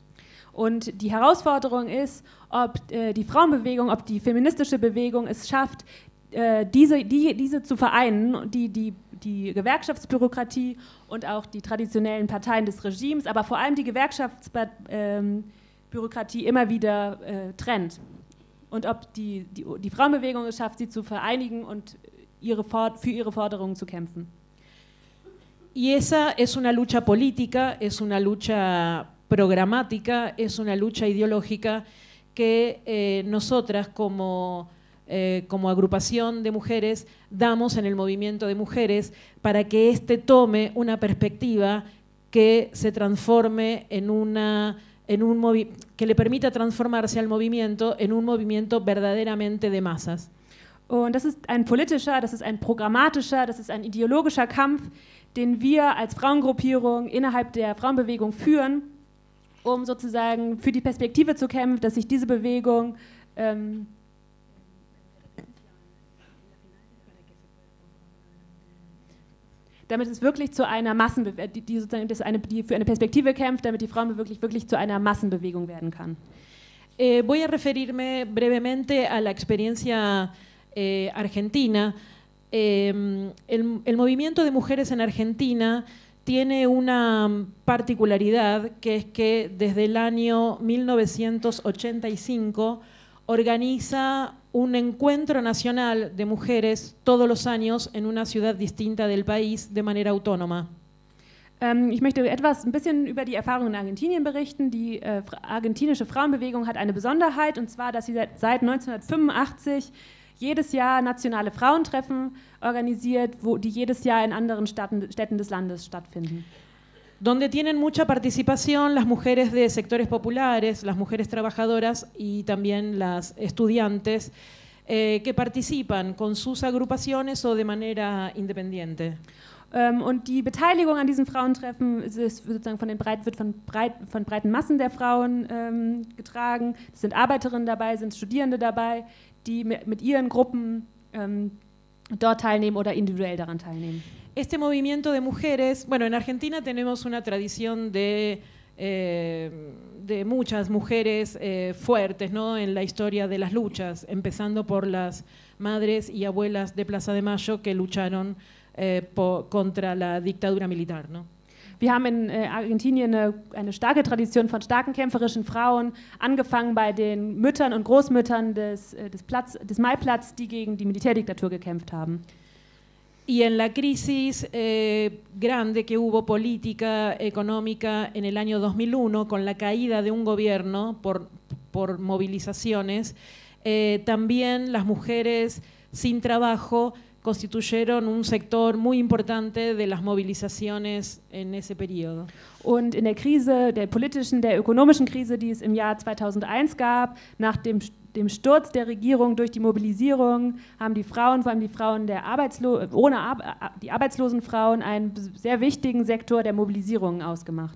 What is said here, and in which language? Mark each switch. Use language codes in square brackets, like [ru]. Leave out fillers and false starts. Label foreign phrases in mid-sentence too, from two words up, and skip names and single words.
[de] Und die Herausforderung ist, ob die Frauenbewegung, ob die feministische Bewegung es schafft, diese zu vereinen, die Gewerkschaftsbürokratie und auch die traditionellen Parteien des Regimes, aber vor allem die Gewerkschaftsbürokratie immer wieder trennt. Und ob die Frauenbewegung es schafft, sie zu vereinigen und für ihre Forderungen zu kämpfen. [es] Y esa es una lucha política, es una lucha programática, es una lucha ideológica que nosotras como agrupación de mujeres damos en el movimiento de mujeres para que tome una perspectiva que se transforme que le permita transformarse al movimiento en un movimiento verdaderamente de masas. [de] Und das ist ein politischer, das ist ein programmatischer, das ist ein ideologischer Kampf, den wir als Frauengruppierung innerhalb der Frauenbewegung führen, um sozusagen für die Perspektive zu kämpfen, dass sich diese Bewegung damit es wirklich zu einer Massenbewegung, die für eine Perspektive kämpft, damit die Frauenbewegung wirklich zu einer Massenbewegung werden kann. [es] Voy a referirme brevemente a la experiencia argentina. El movimiento de mujeres en Argentina tiene una particularidad, que es que desde el año 1985 organiza un encuentro nacional de mujeres todos los años en una ciudad distinta del país de manera autónoma. [de] Ich möchte ein bisschen über die Erfahrungen in Argentinien berichten. Die argentinische Frauenbewegung hat eine Besonderheit, und zwar, dass sie seit 1985 jedes Jahr nationale Frauentreffen organisiert, die jedes Jahr in anderen Städten des Landes stattfinden. [es] Donde tienen mucha participación las mujeres de sectores populares, las mujeres trabajadoras y también las estudiantes que participan con sus agrupaciones o de manera independiente. [de] Und die Beteiligung an diesen Frauentreffen ist sozusagen wird von breiten Massen der Frauen getragen. Es sind Arbeiterinnen dabei, sind Studierende dabei, die mit ihren Gruppen dort teilnehmen oder individuell daran teilnehmen. [es] Este movimiento de mujeres, bueno, en Argentina tenemos una tradición de muchas mujeres fuertes, ¿no?, en la historia de las luchas, empezando por las madres y abuelas de Plaza de Mayo que lucharon contra la dictadura militar, ¿no? [de] Wir haben in Argentinien eine starke Tradition von starken kämpferischen Frauen, angefangen bei den Müttern und Großmüttern des Maiplatz, die gegen die Militärdiktatur gekämpft haben. [es] Y en la crisis grande que hubo política, económica en el año 2001, con la caída de un gobierno por movilizaciones, también las mujeres sin trabajo constituyeron un sector muy importante de las movilizaciones en ese periodo. [de] Und in der Krise, der politischen, der ökonomischen Krise, die es im Jahr 2001 gab, nach dem Sturz der Regierung durch die Mobilisierung, haben die Frauen, vor allem die Frauen die arbeitslosen Frauen, einen sehr wichtigen Sektor der Mobilisierung ausgemacht.